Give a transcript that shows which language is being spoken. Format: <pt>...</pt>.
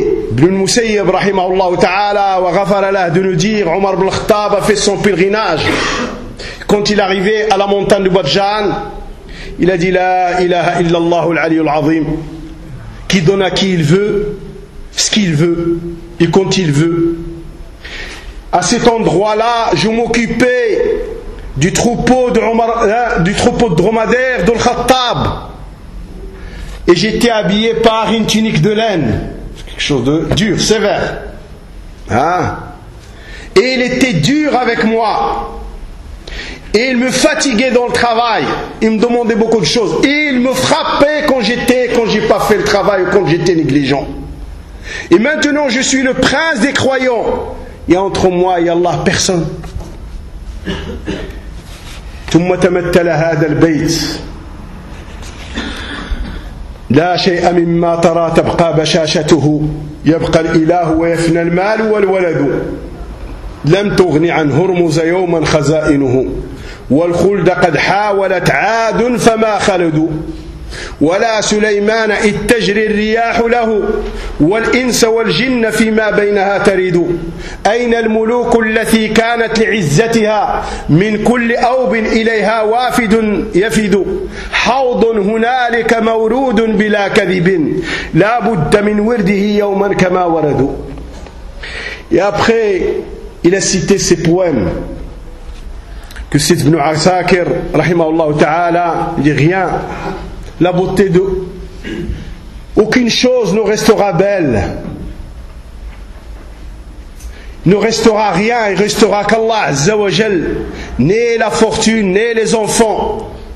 <ar>ابن المسيب رحمه الله تعالى وغفر له</ar> <fr>de nous dire:</fr> <ar>عمر بن الخطاب</ar> <fr>a fait son pèlerinage. Quand il arrivait à la montagne de Badjan, il a dit:</fr> <ar>لا إله إلا الله العلي العظيم.</ar> <fr>Qui donne à qui il veut, ce qu'il veut et quand il veut. À cet endroit-là, je m'occupais du troupeau de dromadaire de l'Khattab, et j'étais habillé par une tunique de laine, quelque chose de dur, sévère, hein? Et il était dur avec moi, et il me fatiguait dans le travail, il me demandait beaucoup de choses, et il me frappait quand j'ai pas fait le travail ou quand j'étais négligent. Et maintenant je suis le prince des croyants, et entre moi et Allah, personne.</fr> <ar>ثم تمثل هذا البيت لا شيء مما ترى تبقى بشاشته يبقى الإله ويفنى المال والولد لم تغني عن هرمز يوما خزائنه والخلد قد حاولت عاد فما خلد ولا سليمان إذ تجري الرياح له والإنس والجن فيما بينها تريد أين الملوك التي كانت لعزتها من كل أوب إليها وافد يفد حوض هنالك مورود بلا كذب لا بد من ورده يوما كما ورد.</ar> <fr>Et après il a cité ses poèmes que cite Ibn Asakir rahimahullah ta'ala, il dit: rien, la beauté de aucune chose ne restera belle, ne restera rien, il restera qu'Allah Azza wa Jal, né la fortune, né les enfants.</fr>